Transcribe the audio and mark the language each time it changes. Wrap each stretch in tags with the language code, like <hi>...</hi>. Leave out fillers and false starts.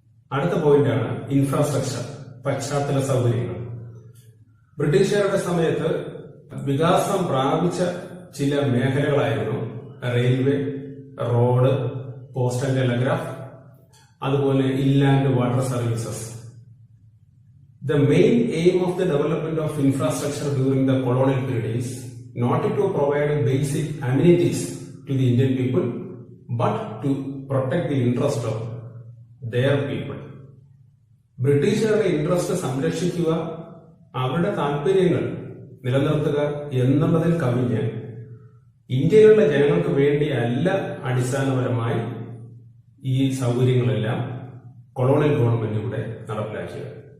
<ml>അടുത്ത പോയിന്റാണ് ഇൻഫ്രാസ്ട്രക്ചർ, പശ്ചാത്തല സൗകര്യങ്ങൾ. ബ്രിട്ടീഷുകാരുടെ സമയത്ത് വികാസം പ്രാപിച്ച ചില മേഖലകളായിരുന്നു railway, road, post and telegraph, അതുപോലെ inland water services.</ml> <en>The main aim of the development of infrastructure during the colonial period is not to provide basic amenities to the Indian people, but to protect the interest of their people.</en> <ml>ബ്രിട്ടീഷുകാരുടെ interest സംരക്ഷിക്കുക, അവരുടെ താല്പര്യങ്ങൾ നിലനിർത്തുക എന്നുള്ളതിൽ കവിഞ്ഞ് ഇന്ത്യയിലുള്ള ജനങ്ങൾക്ക് വേണ്ടി അല്ല അടിസ്ഥാനപരമായി ഈ സൗകര്യങ്ങളെല്ലാം കൊളോണിയൽ ഗവൺമെന്റ് ഇവിടെ നടപ്പിലാക്കിയത്.</ml>